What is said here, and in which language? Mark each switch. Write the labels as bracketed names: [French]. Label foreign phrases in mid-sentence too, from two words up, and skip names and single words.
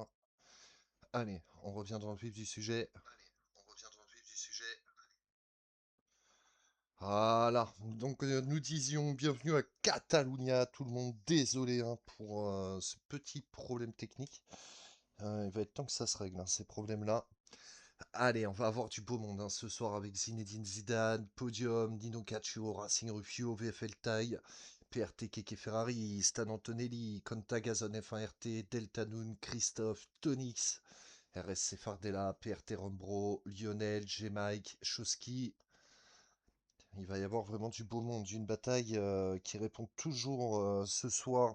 [French] Allez, on revient dans le vif du sujet. Voilà, donc nous disions bienvenue à Catalunya, tout le monde, désolé hein, pour ce petit problème technique. Il va être temps que ça se règle, hein, ces problèmes-là. Allez, on va avoir du beau monde hein, ce soir avec Zinedine Zidane, Podium, Nino Caccio, Racing Rufio, VFL Taille, PRT Keke Ferrari, Stan Antonelli, Conta Gazon F1 RT, Delta Noon, Christophe, Tonix, RSC Fardella, PRT Rombro, Lionel, G-Mike, Choski. Il va y avoir vraiment du beau monde, une bataille qui répond toujours ce soir.